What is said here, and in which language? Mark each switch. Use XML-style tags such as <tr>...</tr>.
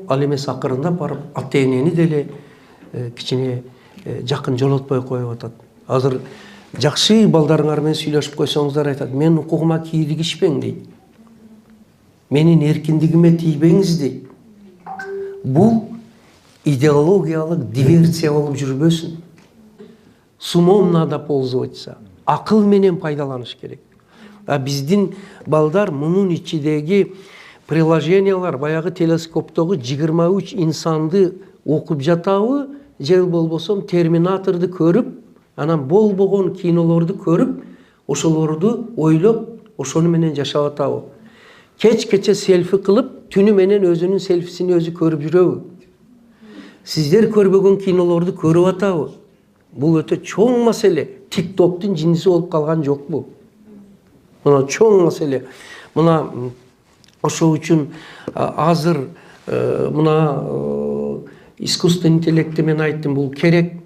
<ky>Ал эмес акырында барып ата-энени деле кичине жакын жолотпой коюп атат. Азыр жакшы балдарыңар менен сүйлөшүп койсоңуздар айтат, мен укугума кийлигишпең дейт. Менин эркиндигиме тийбеңиз дейт. Бул идеологиялык диверсия болуп жүрбөсүн.</ky> <ru>С умом надо пользоваться.</ru> <ky>Акыл менен пайдаланыш керек. Биздин балдар мунун ичидеги приложениялар, баягы телескоптогу 23 инсанды окуп жатабы, же болбосом Терминаторду көрүп, анан болбогон кинолорду көрүп, ошолорду ойлоп, ошону менен жашап атабы. Кеч-кече селфи кылып, түнү менен өзүнүн селфисин өзү көрүп жүрөбү? Сиздер көрбөгөн кинолорду көрүп атабы? Бул өтө чоң маселе. TikToктун жиниси болуп калган жокпу? Мына чоң маселе. Мына ошол үчүн азыр мына искусственный интеллектти мен айттым, бул керек.</ky>